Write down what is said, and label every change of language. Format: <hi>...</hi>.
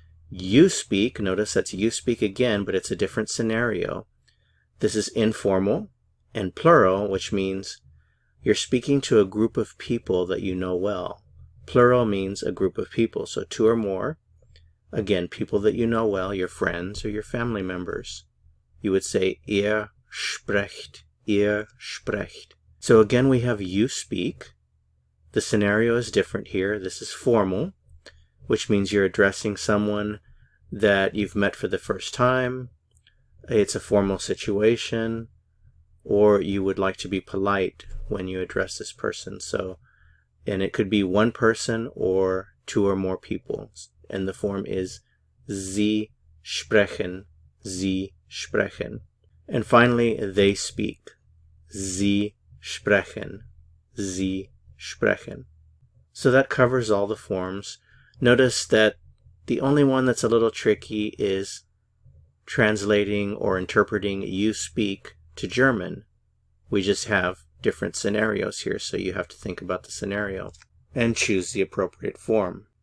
<en>You speak, notice that's you speak again, but it's a different scenario. This is informal and plural, which means you're speaking to a group of people that you know well. Plural means a group of people, so two or more. Again, people that you know well, your friends or your family members. You would say,</en> <de>ihr sprecht, ihr sprecht.</de> <en>So again, we have you speak. The scenario is different here. This is formal, which means you're addressing someone that you've met for the first time. It's a formal situation, or you would like to be polite when you address this person. And it could be one person or two or more people. And the form is</en> <de>sie sprechen, sie sprechen.</de> <en>And finally, they speak.</en> <de>Sie sprechen, sie sprechen.</de> <en>So that covers all the forms. Notice that the only one that's a little tricky is translating or interpreting you speak to German. We just have different scenarios here, so you have to think about the scenario and choose the appropriate form.</en>